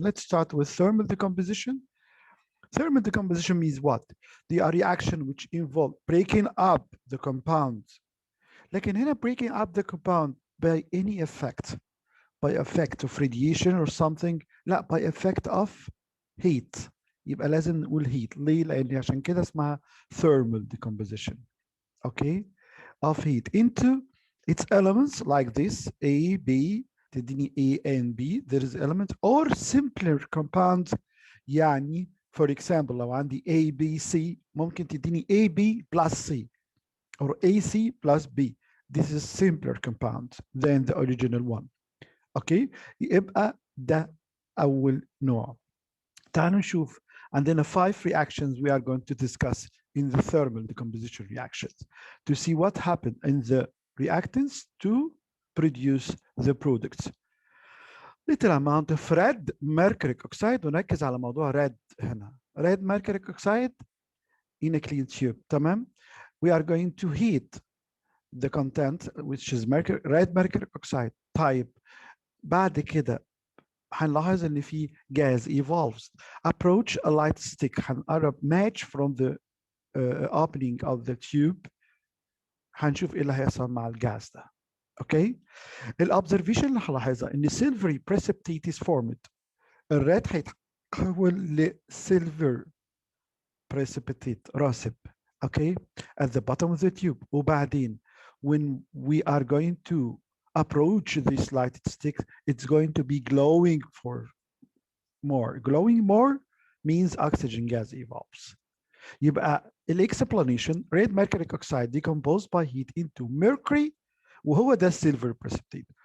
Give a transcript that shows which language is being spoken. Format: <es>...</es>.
<en>Let's start with thermal decomposition. Thermal decomposition means what? They are reaction which involve breaking up the compound.</en> <ar>لكن هنا</ar> <en>breaking up the compound by any effect, by effect of radiation or something. لا, by effect of heat.</en> <ar>يبقى لازم نقول heat. ليه؟ لأن عشان كده اسمها thermal decomposition.</ar> <en>Okay? Of heat into its elements like this, A, B, تديني A and B, there is element, or simpler compounds.</en> <ar>يعني for example لو عندي A, B, C ممكن تديني</ar> <en>AB plus C or AC plus B. This is simpler compound than the original one.</en> <ar>Okay, يبقى ده أول نوع. تعالوا نشوف عندنا</ar> <en>5 reactions we are going to discuss in the thermal decomposition reactions to see what happened in the reactants to produce the products. Little amount of red mercuric oxide,</en> <ar>ونركز على موضوع red هنا.</ar> <en>Red mercuric oxide in a clean tube. تمام. We are going to heat the content which is red mercuric oxide type.</en> <ar>بعد كده هنلاحظ ان في gas evolves.</ar> <en>Approach a light stick. هنقرب match from the opening of the tube.</en> <ar>هنشوف ايه اللي هيحصل مع الجاز ده. اوكي.</ar> <en>الobservation اللي هلاحظها ان silvery precipitate is formed.</en> <ar>الريد هيتحول لسيلفر precipitate راسب.</ar> <en>Okay. At the bottom of the tube. وبعدين when we are going to approach this light stick, it's going to be glowing for more. Glowing more means oxygen gas evolves. يبقى explanation, red mercuric oxide decomposed by heat into mercury</en> <ar>وهو ده silver precipitate.</ar>